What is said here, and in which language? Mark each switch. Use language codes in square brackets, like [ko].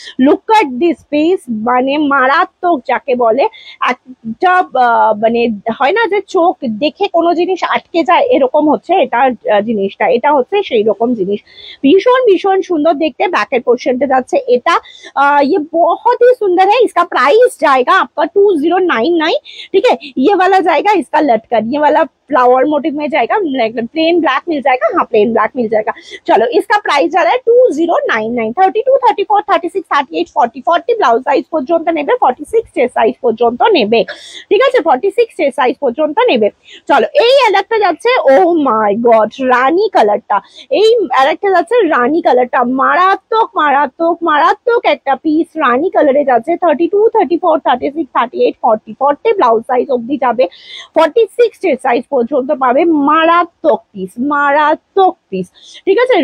[bn] Look at this piece, মানে মারাত্মক যাকে বলে, একটা মানে হয় না যে চোখ দেখে কোনো জিনিস আটকে যায়, এরকম হচ্ছে এটার জিনিসটা, এটা হচ্ছে সেই রকম জিনিস, [hi] भीषण भीषण सुंदर देखते हैं। बैक पोर्शन पे जाते एटा ये बहुत ही सुंदर है। इसका प्राइस जाएगा आपका 2099, ठीक है? ये वाला जाएगा इसका लटकन, ये वाला फ्लावर मोटिव में जाएगा, प्लेन ब्लैक मिल जाएगा, हाँ प्लेन ब्लैक मिल जाएगा। चलो इसका प्राइस जा रहा है [bn] 2099, 32, 34, 36, 38, 40, 40 ব্লাউজ সাইজ পর্যন্ত নেবে, 46 চেস্ট সাইজ পর্যন্ত নেবে, ঠিক আছে? 46 চেস্ট সাইজ পর্যন্ত নেবে। চলো এই আরেকটা যাচ্ছে, ও মাই গড, রানী কালারটা, এই আরেকটা যাচ্ছে রানী কালারটা, মারাত্মক একটা পিস রানী কালারে যাচ্ছে, 32, 34, 36, 38, 40, 40 ব্লাউজ সাইজ অবধি যাবে, 46 চেস্ট সাইজ পর্যন্ত পাবে, মারাত্মক পিস, ঠিক আছে?